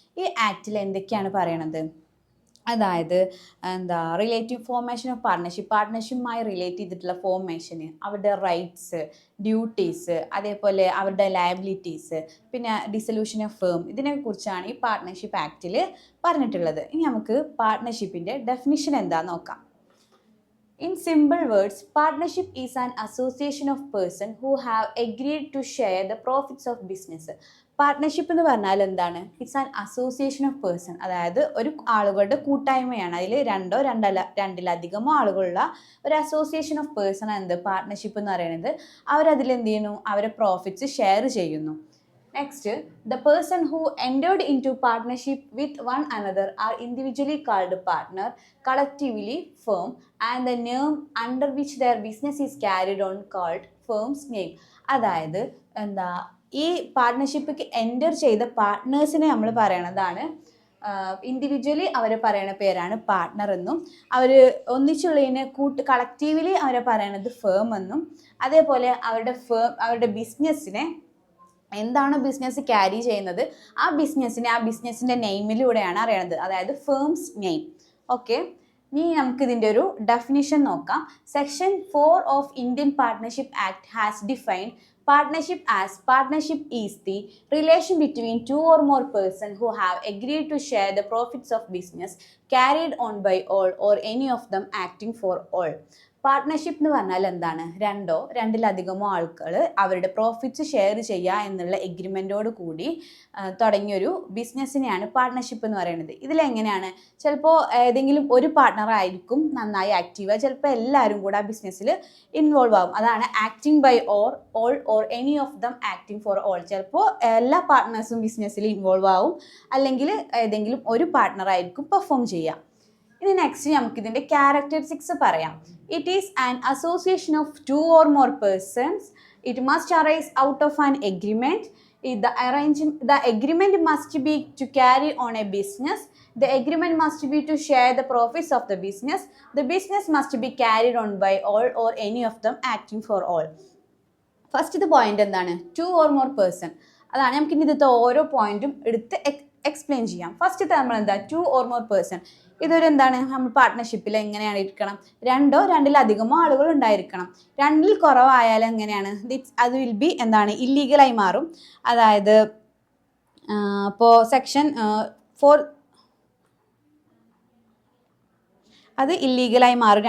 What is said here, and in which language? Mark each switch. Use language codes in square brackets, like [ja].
[ml] ഈ ആക്റ്റിൽ എന്തൊക്കെയാണ് പറയണത്? അതായത് റിലേറ്റീവ് ഫോർമേഷൻ ഓഫ് പാർട്ട്ണർഷിപ്പുമായി റിലേറ്റ് ചെയ്തിട്ടുള്ള ഫോർമേഷന്, അവരുടെ റൈറ്റ്സ്, ഡ്യൂട്ടീസ്, അതേപോലെ അവരുടെ ലയബിലിറ്റീസ്, പിന്നെ ഡിസൊല്യൂഷൻ ഓഫ് ഫേം, ഇതിനെക്കുറിച്ചാണ് ഈ പാർട്ട്ണർഷിപ്പ് ആക്റ്റിൽ പറഞ്ഞിട്ടുള്ളത്. ഇനി നമുക്ക് പാർട്ട്ണർഷിപ്പിൻ്റെ ഡെഫിനിഷൻ എന്താണെന്ന് നോക്കാം. [en] In simple words, partnership is an association of persons who have agreed to share the profits of business. [ml] Partnership എന്ന് പറഞ്ഞാൽ എന്താണ്? [en] it's an association of person, [ml] അതായത് ഒരു ആളുകളുടെ കൂട്ടായ്മയാണ്. അതിൽ രണ്ടിലധികമോ ആളുകളുള്ള ഒരു അസോസിയേഷൻ ഓഫ് പേഴ്സൺ എന്ത് പാർട്ട്ണർഷിപ്പ് എന്ന് പറയുന്നത്. അവരതിൽ എന്ത് ചെയ്യുന്നു? അവരെ പ്രോഫിറ്റ്സ് ഷെയർ ചെയ്യുന്നു. [en] Next, the person who entered into partnership with one another are individually called partner, collectively firm, and the name under which their business is carried on called firm's name. [ml] അതായത് ഈ പാർട്ട്ണർഷിപ്പിക്ക് enter ചെയ്ത പാർട്ട്നേഴ്സിനെ നമ്മൾ പറയണതാണ് individually അവരെ പറയുന്ന പേരാണ് partner എന്നും, അവർ ഒന്നിച്ചുള്ളതിനെ collectively അവരെ പറയണത് ഫേം എന്നും, അതേപോലെ അവരുടെ ബിസിനസ്സിനെ എന്താണോ ബിസിനസ് ക്യാരി ചെയ്യുന്നത് ആ ബിസിനസ്സിൻ്റെ നെയിമിലൂടെയാണ് അറിയണത്, അതായത് ഫേംസ് നെയിം. ഓക്കെ, ഇനി നമുക്ക് ഇതിൻ്റെ ഒരു ഡെഫിനിഷൻ നോക്കാം. [en] Section 4 of Indian partnership act has defined partnership as partnership is the relation between two or more persons who have agreed to share the profits of business carried on by all or any of them acting for all. [ml] Partnership എന്ന് പറഞ്ഞാൽ എന്താണ്? രണ്ടിലധികമോ ആൾക്കാർ അവരുടെ profits share ചെയ്യുക എന്നുള്ള എഗ്രിമെൻറ്റോട് കൂടി തുടങ്ങിയൊരു ബിസിനസ്സിനെയാണ് partnership എന്ന് പറയുന്നത്. ഇതിലെങ്ങനെയാണ്? ചിലപ്പോൾ ഏതെങ്കിലും ഒരു പാർട്ട്ണർ ആയിരിക്കും നന്നായി ആക്റ്റീവ്, ചിലപ്പോൾ എല്ലാവരും കൂടെ ആ ബിസിനസ്സിൽ ഇൻവോൾവ് ആകും. [en] അതാണ് acting by all any of them acting for all. [ml] ചിലപ്പോൾ എല്ലാ പാർട്ട്നേഴ്സും ബിസിനസ്സിൽ ഇൻവോൾവ് ആവും, അല്ലെങ്കിൽ ഏതെങ്കിലും ഒരു പാർട്ട്ണർ ആയിരിക്കും പെർഫോം ചെയ്യുക. ഇനി നെക്സ്റ്റ് നമുക്ക് ഇതിൻ്റെ ക്യാരക്ടറിസ്റ്റിക്സ് പറയാം. [en] It is an association of 2 or more persons. It must arise out of an agreement. The agreement must be to carry on a business. The agreement must be to share the profits of the business. The business must be carried on by all or any of them acting for all. [ml] First point എന്താണ്? [en] 2 or more person. [ml] അതാണ്. നമുക്ക് ഇനി ഇതിലത്തെ ഓരോ പോയിന്റും എടുത്ത് explain ചെയ്യാം. [en] First നമ്മൾ 2 or more person. [ml] ഇതൊരു നമ്മൾ പാർട്ട്ണർഷിപ്പിൽ എങ്ങനെയാണ് ഇരിക്കണം? രണ്ടിലധികമോ ആളുകൾ ഉണ്ടായിരിക്കണം. 2ൽ കുറവായാൽ എങ്ങനെയാണ്? അത് വിൽ ബി ഇല്ലീഗലായി മാറും. അതായത് ഇപ്പോൾ സെക്ഷൻ 4 അത് ഇല്ലീഗലായി മാറും.